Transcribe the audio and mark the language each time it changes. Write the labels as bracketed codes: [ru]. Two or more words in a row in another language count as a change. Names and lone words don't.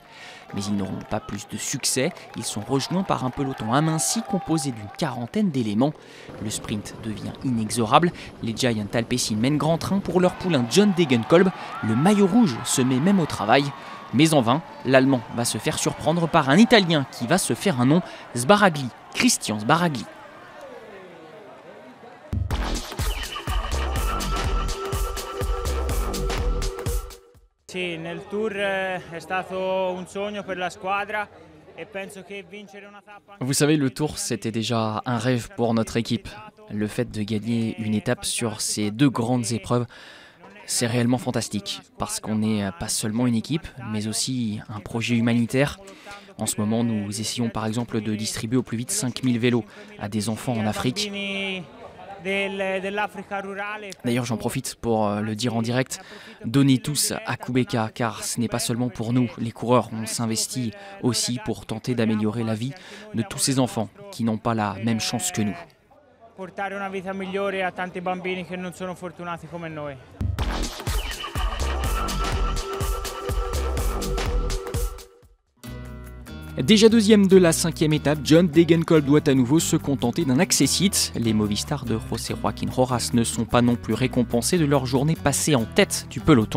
[fr] Mais ils n'auront pas plus de succès, ils sont rejoints par un peloton aminci composé d'une 40aine d'éléments. Le sprint devient inexorable, les Giant Alpecin mènent grand train pour leur poulain John Degenkolb, le maillot rouge se met même au travail. Mais en vain, l'Allemand va se faire surprendre par un Italien qui va se faire un nom, Sbaragli, Christian Sbaragli. [it] Sì, nel Tour è stato un sogno per la squadra. [fr] Vous savez, le Tour, c'était déjà un rêve pour notre équipe. Le fait de gagner une étape sur ces 2 grandes épreuves, c'est réellement fantastique, parce qu'on n'est pas seulement une équipe, mais aussi un projet humanitaire. En ce moment, nous essayons par exemple de distribuer au plus vite 5000 vélos à des enfants en Afrique. D'ailleurs, j'en profite pour le dire en direct, donnez tous à Kubeka, car ce n'est pas seulement pour nous, les coureurs, on s'investit aussi pour tenter d'améliorer la vie de tous ces enfants qui n'ont pas la même chance que nous. [it] Portare una vita migliore a tanti bambini che non sono fortunati come noi. [fr] Déjà 2e de la 5e étape, John Degenkolb doit à nouveau se contenter d'un accessite. Les Movistars de José Joaquín Rojas ne sont pas non plus récompensés de leur journée passée en tête du peloton.